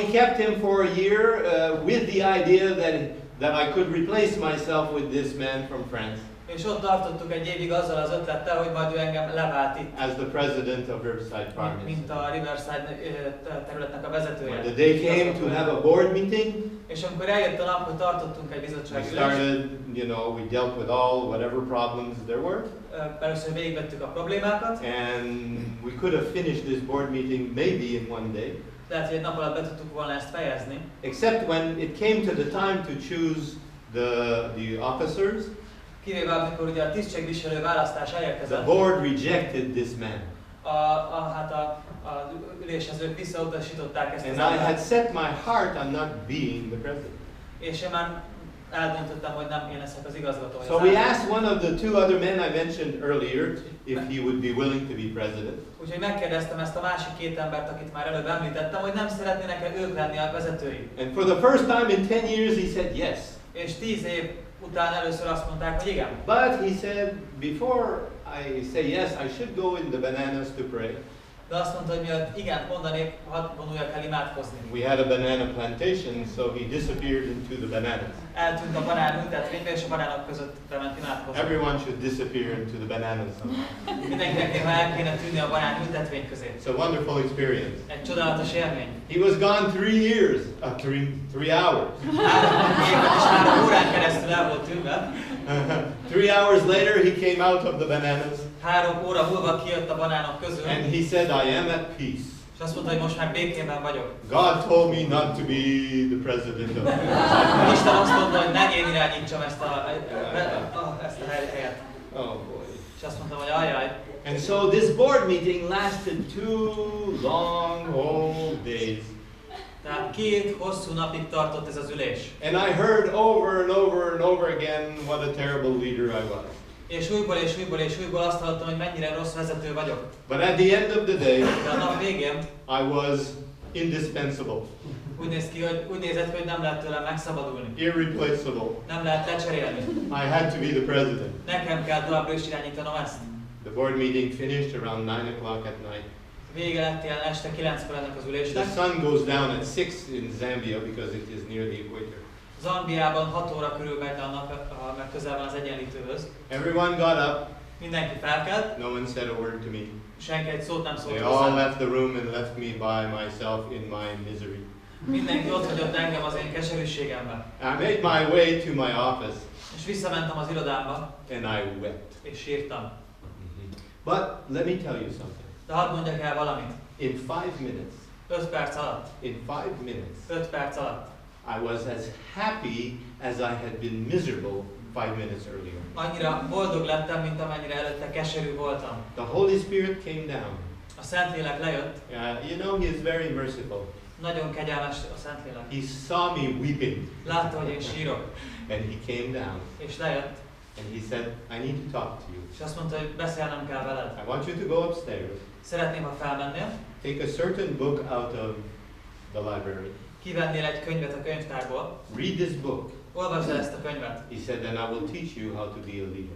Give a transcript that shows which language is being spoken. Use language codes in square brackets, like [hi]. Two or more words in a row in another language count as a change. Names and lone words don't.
[en] kept him for a year with the idea that I could replace myself with this man from France. [hu] És ott tartottuk egy évig azzal az ötlettel, hogy majd ő engem levált itt. [en] As the president of Riverside Farm [hu] Mint a Riverside területnek a vezetője. [en] When the day came to have a board meeting, [hu] és amikor eljött a nap, hogy tartottunk egy [en] we [hu] bizottságülést, [en] started, we dealt with all whatever problems there were. [hu] Először végigvettük a problémákat. [en] And we could have finished this board meeting maybe in one day. [hu] Lehet, hogy egy nap alatt be tudtuk volna ezt fejezni. [en] Except when it came to the time to choose the officers, [hu] kivéve amikor ugye a tisztségviselő választás elérkezett. [en] The board rejected this man. [hu] Az ülésezők visszautasították ezt az [en] And I had set my heart on not being the president. [hu] És én már eldöntöttem, hogy nem én leszek az igazgatója. [en] So we asked one of the two other men I mentioned earlier if he would be willing to be president. [hu] Úgyhogy megkérdeztem ezt a másik két embert, akit már előbb említettem, hogy nem szeretnének-e ők lenni a vezetői. [en] And for the first time in 10 years he said yes. [hu] És 10 év után először azt mondták, hogy igen. [en] But he said, before I say yes, I should go in the bananas to pray. [hu] De azt mondta, hogy mielőtt igent mondanék, hadd vonuljak el imádkozni. [en] We had a banana plantation, so he disappeared into the bananas. [hu] Eltűnt a banán ültetvénybe, és a banánok között bement imádkozni. [en] Everyone should disappear into the bananas. [hu] Mindenkinek néha el kéne tűnni a banán ültetvény közé. [en] It's a wonderful experience. [hu] Egy csodálatos élmény. [en] He was gone 3 years, 3 hours. [hu] 3 órán keresztül el volt tűnve. [en] 3 hours later he came out of the bananas. [hu] 3 óra múlva kijött a banánok közül. [en] And he said, I am at peace. [hu] És azt mondta, hogy most már békében vagyok. [en] God told me not to be the president of [hu] Isten azt mondta, hogy ne én irányítsam ezt a helyet. [en] Oh boy. [hu] És azt mondtam, hogy ajaj. [en] And so this board meeting lasted 2 long whole days. [hu] Tehát 2 hosszú napig tartott ez az ülés. [en] And I heard over and over and over again what a terrible leader I was. [hu] És újból azt hallottam, hogy mennyire rossz vezető vagyok. [en] But at the end of the day, [hu] de a nap végén [en] I was indispensable. [hu] Úgy nézett, hogy nem lehet tőlem megszabadulni. [en] Irreplaceable. [hu] Nem lehet lecserélni. [en] I had to be the president. [hu] Nekem kell továbbra is irányítanom ezt. [en] The board meeting finished around 9 o'clock at night. [hu] Vége lett ilyen este 9-kor ennek az ülésnek. [en] The sun goes down at 6 in Zambia because it is near the equator. [hu] Zambiában 6 óra körül megy a nap, mert közel van az egyenlítőhöz. [en] Everyone got up. [hu] Mindenki felkelt. [en] No one said a word to me. [hu] Senki egy szót nem szólt [en] They [hu] hozzám. [en] all left the room and left me by myself in my misery. [hu] Mindenki ott hagyott engem az én keserűségemben. [en] I made my way to my office. [hu] És visszamentem az irodámba. [en] And I wept. [hu] És sírtam. [en] But let me tell you something. [hu] De hadd mondjak el valamit. [en] In 5 minutes. [hu] 5 perc alatt. [en] In 5 minutes. [hu] 5 perc alatt. [en] I was as happy as I had been miserable 5 minutes earlier. [hu] Annyira boldog lettem, mint amennyire előtte keserű voltam. [en] The Holy Spirit came down. [hu] A Szentlélek lejött. [en] He is very merciful. [hu] Nagyon kegyelmes a Szentlélek. [en] He saw me weeping. [hu] Látta, hogy én sírok. [en] And he came down. [hu] És lejött. [en] And he said, I need to talk to you. [hu] És azt mondta, hogy beszélnem kell veled. [en] I want you to go upstairs. [hu] Szeretném, ha felmennél. [en] Take a certain book out of the library. [hu] Kivennél egy könyvet a könyvtárból. [en] Read this book. [hu] Olvasd el ezt a könyvet. [en] He said, then I will teach you how to be a leader.